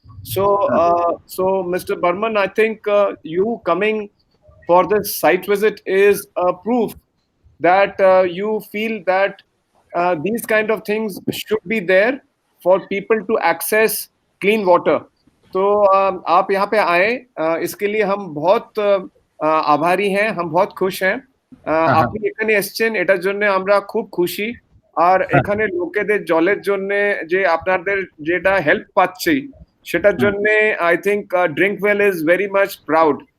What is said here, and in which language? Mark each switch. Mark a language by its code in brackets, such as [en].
[en] So Mr. Barman, I think you coming for this site visit is a proof that you feel that these kind of things should be there for people to access clean water. [hi] तो आप यहाँ पे आए, इसके लिए हम बहुत आभारी हैं, हम बहुत खुश हैं। [bn] আপনি এখানে এসেছেন এটার জন্য আমরা খুব খুশি। আর এখানে লোকেদের জলের জন্য যে আপনাদের যেটা হেল্প পাচ্ছি সেটার জন্য [en] I think Drinkwell is very much proud.